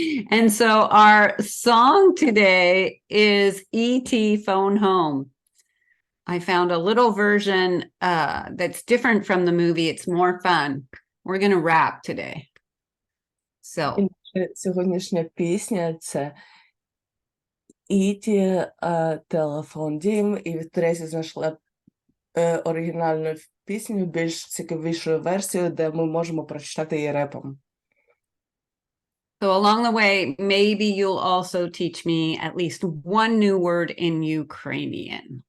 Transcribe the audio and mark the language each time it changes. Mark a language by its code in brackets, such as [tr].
[en] And so our song today is E.T. Phone Home. I found a little version that's different from the movie. It's more fun. We're going to rap today. So [uk] Сьогоднішня пісня – це E.T. телефон дім, і Тресі знайшла оригінальну пісню, більш цікавішу версію, де ми можемо прочитати її репом. [en] So along the way, maybe you'll also teach me at least one new word in Ukrainian.